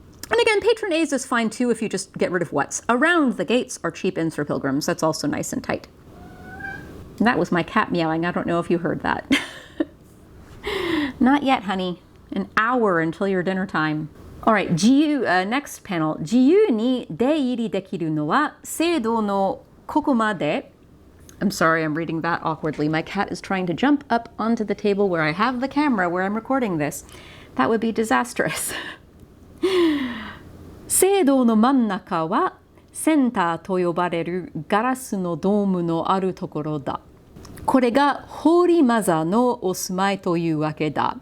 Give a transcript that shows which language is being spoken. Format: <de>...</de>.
<en>And again, patron A's is fine too if you just get rid of what's. Around the gates are cheap inns for pilgrims. That's also nice and tight. And that was my cat meowing. I don't know if you heard that. Not yet, honey. An hour until your dinner time. All right, next panel.</en> <ja>自由に出入りできるのは制度のここまで.</ja> <en>I'm sorry, I'm reading that awkwardly. My cat is trying to jump up onto the table where I have the camera where I'm recording this. That would be disastrous.</en> <ja>聖堂の真ん中はセンターと呼ばれるガラスのドームのあるところだ。これがホーリーマザーのお住まいというわけだ。</ja>